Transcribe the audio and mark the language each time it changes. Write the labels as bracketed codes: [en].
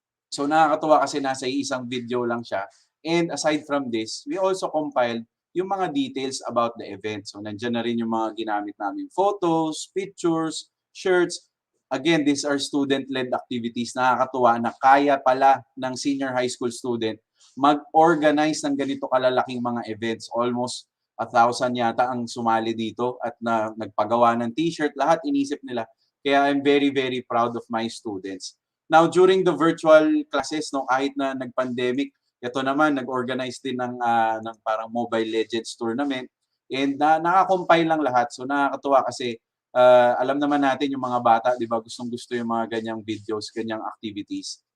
[tl] So nakakatuwa kasi nasa isang video lang siya. [en] And aside from this, we also compiled [tl] yung mga [en] details about the event. [tl] So nandiyan na rin yung mga ginamit namin photos, pictures, shirts. [en] Again, these are student-led activities. [tl] Nakakatuwa na kaya pala ng senior high school student mag-organize ng ganito kalalaking mga events. Almost 1,000 yata ang sumali dito at nagpagawa ng t-shirt. Lahat inisip nila. [en] Kaya I'm very, very proud of my students. [tl] Now, [en] during the virtual classes, [tl] no, kahit na nag-pandemic, ito naman, nag-organize din ng parang Mobile Legends tournament. And nakakompile lang lahat. So nakakatuwa kasi alam naman natin yung mga bata, di ba, gustong-gusto yung mga ganyang videos, ganyang activities.